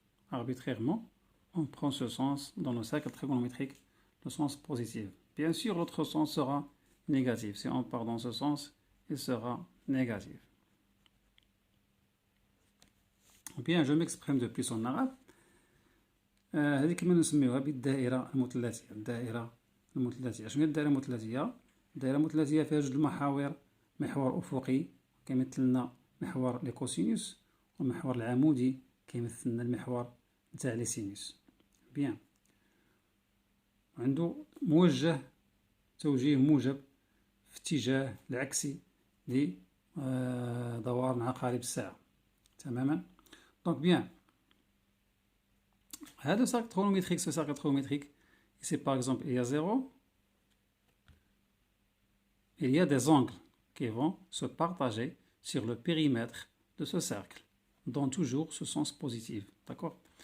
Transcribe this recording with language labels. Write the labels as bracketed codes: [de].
[fr] Arbitrairement, on prend ce sens dans le cercle trigonométrique, le sens positif. Bien sûr, l'autre sens sera négatif. Si on part dans ce sens, il sera négatif. Bien, je m'exprime de plus en arabe. [ar] هذه كما نسميوها بالدائرة المثلثية. الدائرة المثلثية. شنو هي الدائرة المثلثية؟ الدائرة المثلثية فيها جوج المحاور، محور أفقي كيمثل لنا محور لي كوسينوس، والمحور العمودي كيمثل لنا المحور نتاع لي سينوس. بيان، عنده توجيه موجب في اتجاه العكسي لدوران عقارب الساعة. تماما. [fr] دونك بيان، هذا cercle trigonométrique, ce cercle trigonométrique, ici par exemple il y a 0, il y a des angles qui vont se partager sur le périmètre de ce cercle, dont toujours ce sens positif. D'accord?